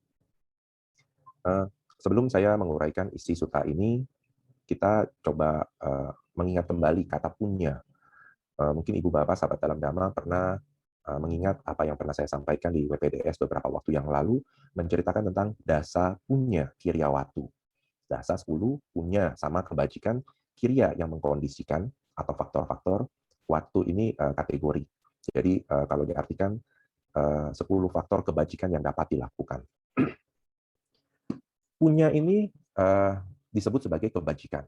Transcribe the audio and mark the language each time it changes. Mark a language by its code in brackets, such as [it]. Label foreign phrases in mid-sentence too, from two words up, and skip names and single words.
[id] Sebelum saya menguraikan isi sutta ini, kita coba mengingat kembali kata punya. Mungkin Ibu Bapak sahabat dalam Dhamma pernah mengingat apa yang pernah saya sampaikan di WPDS beberapa waktu yang lalu, menceritakan tentang [pi] dasa punya kiryawatu. [id] Dasa 10 punya sama kebajikan, kirya yang mengkondisikan atau faktor-faktor, waktu ini kategori. Jadi kalau diartikan 10 faktor kebajikan yang dapat dilakukan. Punya ini disebut sebagai kebajikan.